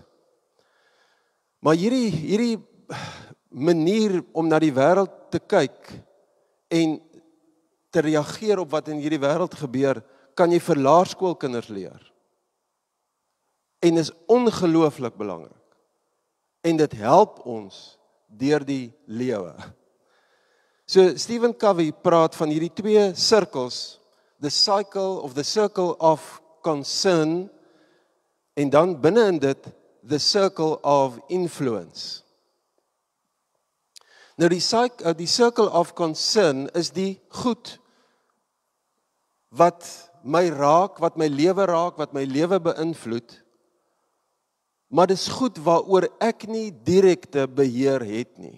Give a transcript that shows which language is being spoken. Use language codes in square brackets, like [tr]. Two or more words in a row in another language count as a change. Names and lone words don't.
[af] Maar hierdie manier om na die wêreld te kyk en te reageer op wat in hierdie wêreld gebeur, kan jy vir laerskoolkinders leer. En is ongelooflik belangrik. En dit help ons deur die lewe. So Stephen Covey praat van hierdie 2 sirkels, [en] the circle of concern, [af] en dan binne in dit [en] the circle of influence. [af] Nou die [en] circle of concern [af] is die goed wat my raak, wat my lewe raak, wat my lewe beïnvloed, maar dis goed waaroor ek nie direkte beheer het nie.